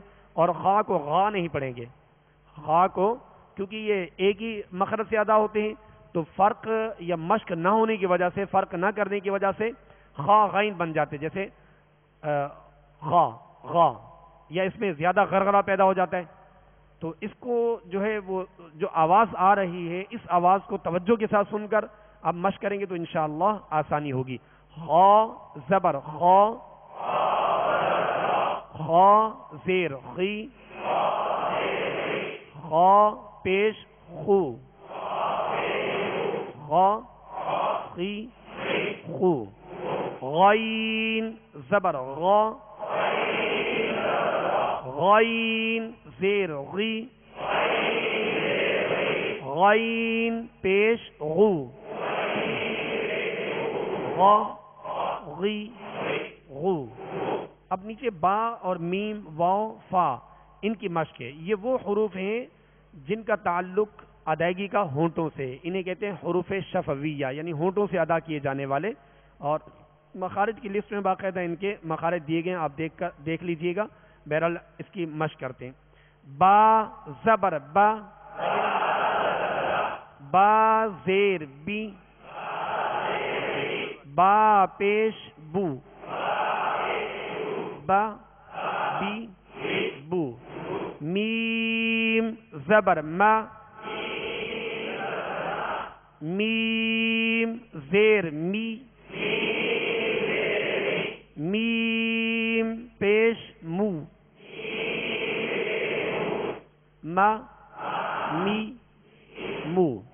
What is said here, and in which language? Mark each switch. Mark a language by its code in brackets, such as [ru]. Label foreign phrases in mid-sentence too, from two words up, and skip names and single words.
[ur] اور خا کو غا نہیں پڑھیں گے، خا کو، کیونکہ یہ ایک ہی مخرج سے ادا ہوتے ہیں تو فرق یا مشق نہ ہونے کی وجہ سے، فرق نہ کرنے کی وجہ سے خا غین بن جاتے. جیسے غا غا، یا اس میں زیادہ غرغرہ پیدا ہو جاتا ہے. تو اس کو جو ہے وہ جو آواز آ رہی ہے اس آواز کو توجہ کے ساتھ سن کر اب مشق کریں گے تو انشاءاللہ آسانی ہوگی. خا زبر خا، خا زیر خی، خا پیش خو، خا خی خو. غین زبر غا، غین زیر غی، غین پیش غو، غا غی غو. اب نیچے با اور میم واو فا ان کی مشق ہے. یہ وہ حروف ہیں جن کا تعلق ادائیگی کا ہونٹوں سے، انہیں کہتے ہیں حروف شفویہ، یعنی ہونٹوں سے ادا کیے جانے والے. اور مخارج کی لسٹ میں باقاعدہ ان کے مخارج دیے گئے ہیں، آپ دیکھ لیجئے گا. بہرحال اس کی مشق کرتے ہیں. با زبر با، با زیر بی، با پیش بو، با بی بو. میم زبر ما، میم زیر می، میم پیش مو، ما می مو.